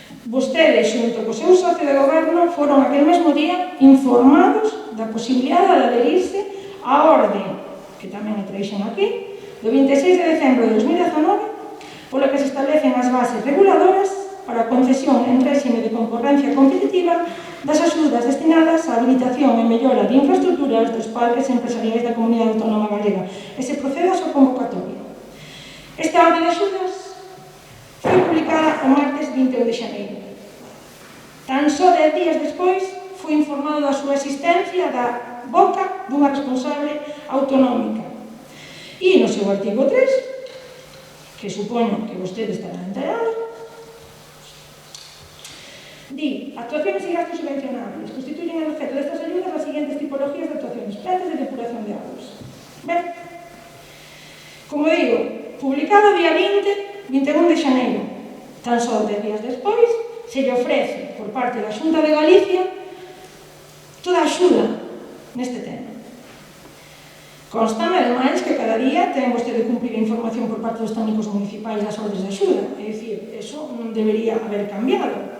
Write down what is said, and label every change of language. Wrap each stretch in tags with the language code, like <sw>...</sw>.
<gl>Vostedes, xunto co seu socio de goberno, foron aquel mesmo día informados da posibilidade de adherirse á orde, que tamén me traixen aquí, do 26 de decembro de 2019, polo que se establecen as bases reguladoras para a concesión en réxime de concorrencia competitiva das axudas destinadas á habilitación e mellora de infraestructuras dos parques empresariais da Comunidade Autónoma Galega e se procede a súa convocatoria. Esta orde de axudas foi publicada o martes 21 de xaneiro. Tan só 10 días despois foi informado da súa existencia da boca dunha responsable autonómica. E no seu artigo 3, que supoño que vostede estará enterado, di,</gl> <es>actuaciones y gastos subvencionables constituyen el objeto de estas ayudas las siguientes tipologías de actuaciones: plantas de depuración de aguas.</es> <gl>Ben, como digo, publicado día 21 de xaneiro, tan só 10 días despois, se lle ofrece por parte da Xunta de Galicia toda a axuda neste tema. Constame, ademais, que cada día ten vostede cumprir a información por parte dos técnicos municipais das ordes de axuda, é dicir, eso non debería haber cambiado.</gl>